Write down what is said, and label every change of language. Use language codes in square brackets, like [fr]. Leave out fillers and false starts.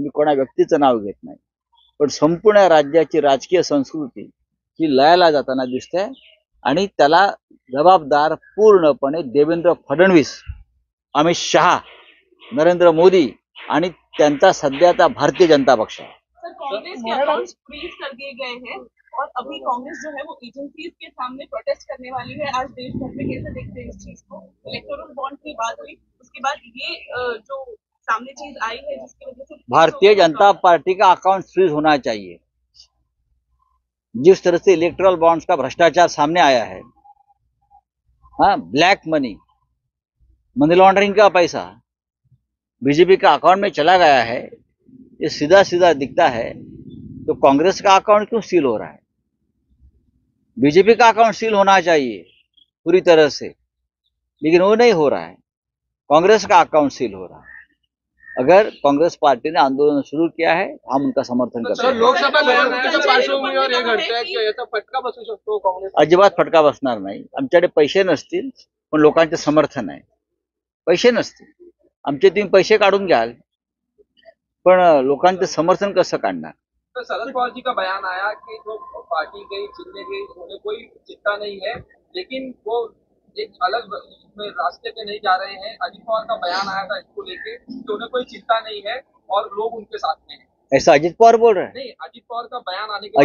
[mr] मी कोणा व्यक्तीचं नाव घेत नाही, पण संपूर्ण राज्याची राजकीय संस्कृती ही लयाला जाताना दिसते. आणि त्याला जबाबदार पूर्णपणे देवेंद्र फडणवीस, अमित शहा, नरेंद्र मोदी आणि त्यांचा सध्याचा भारतीय जनता पक्ष आहे. [hi] सर, कांग्रेस के अकाउंट्स फ्रीज कर दिए गए हैं और अभी कांग्रेस जो है वो एजेंसीज के सामने प्रोटेस्ट करने वाली है. आज देश भर में कैसे देखते हैं इस चीज को? इलेक्टोरल बॉन्ड की बात हुई, उसके बाद ये जो सामने चीज आई है जिसकी वजह से भारतीय जनता पार्टी का अकाउंट फ्रीज होना चाहिए. जिस तरह से इलेक्ट्रल बॉन्ड्स का भ्रष्टाचार सामने आया है, ब्लैक मनी, मनी लॉन्ड्रिंग का पैसा बीजेपी का अकाउंट में चला गया है, ये सीधा सीधा दिखता है तो कांग्रेस का अकाउंट क्यों सील हो रहा है? बीजेपी का अकाउंट सील होना चाहिए पूरी तरह से, लेकिन वो नहीं हो रहा है। कांग्रेस का अकाउंट सील हो रहा है। अगर कांग्रेस पार्टी ने आंदोलन शुरू किया है, हम उनका समर्थन करते सर, हैं। [mr] लोकसभा निवडणुकीच्या पार्श्वभूमीवर हे घडतंय की याचा फटका बसू शकतो काँग्रेस? अजिबात फटका बसणार नाही. आमच्याकडे पैसे नसतील, पण लोकांचे समर्थन आहे. पैसे नसतील, आमचे तुम्ही पैसे काढून घ्याल, पण लोकांचं समर्थन कसं काढणार? [hi] तो शरद पवार जी का बयान आया कि जो पार्टी गई चिन्ह गई उन्हें कोई चिंता नहीं है, लेकिन वो एक अलग उसमें रास्ते पे नहीं जा रहे हैं। अजित पवार का बयान आया था इसको लेके कि उन्हें कोई चिंता नहीं है और लोग उनके साथ में हैं। ऐसा अजित पवार बोल रहे हैं? नहीं, अजित पवार का बयान आने के बाद